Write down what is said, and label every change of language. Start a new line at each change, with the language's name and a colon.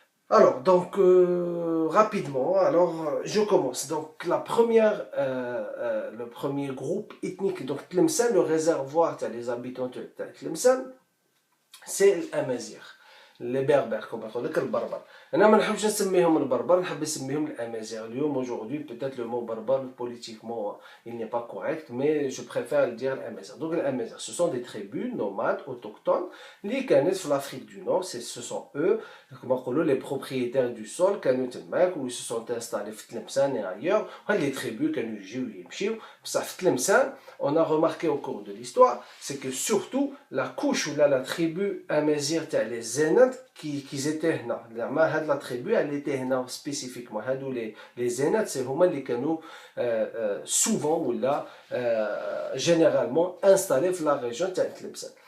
French: Alors, donc, rapidement, je commence. Donc, le premier groupe ethnique, donc Tlemcen, le réservoir des habitants de Tlemcen, c'est l'Amazigh.
Arabic: لي بيربر كما يقول لك البربر. انا ما نحبش نسميهم البربر، نحب نسميهم الامازيغ. اليوم
French: aujourd'hui peut-être le mot berbère politiquement il n'est pas correct, mais je préfère dire l'amazigh. Donc l'amazigh ce sont des tribus nomades autochtones
Arabic: اللي كانت في
French: l'Afrique du Nord. Ce sont eux
Arabic: كما نقولوا
French: les propriétaires du sol
Arabic: كانوا تماك و
French: ils se sont installés
Arabic: في تلمسان
French: et ailleurs.
Arabic: هاد
French: les tribus
Arabic: كانوا يجيو يمشيو بصح في تلمسان.
French: On a remarqué au cours de l'histoire c'est que surtout la couche ou là la tribu amazigh تاع les Zénat qui étaient
Arabic: هنا. زعما هاد
French: la tribu elle était هنا spécifiquement.
Arabic: هادو
French: les Zénat c'est
Arabic: هما اللي كانوا
French: souvent ou là généralement installés في la région
Arabic: تاع تلمسان.